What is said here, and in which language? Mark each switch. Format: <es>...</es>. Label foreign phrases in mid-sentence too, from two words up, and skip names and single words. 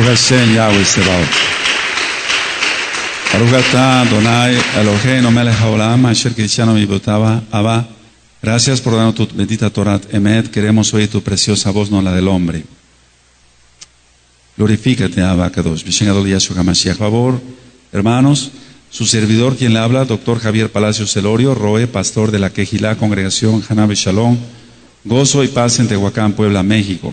<he>Hashem Yahweh Sebaot. ברוך אתה אדוני אלוהינו מלך העולם אשר קידשנו מצוותיו אבא.</he> <es>Gracias por darnos tu bendita</es> <he>תורה אמת.</he> <es>Queremos oír tu preciosa voz, no la del hombre. Glorifícate,</es> <he>אבא קדוש. בשם גדול Yahshua המשיח.</he> <es>Favor, hermanos, su servidor quien le habla, Dr. Javier Palacios Celorio, Roe, pastor de la Quejilá, Congregación Haná Shalom, Gozo y Paz en Tehuacán, Puebla, México.</es>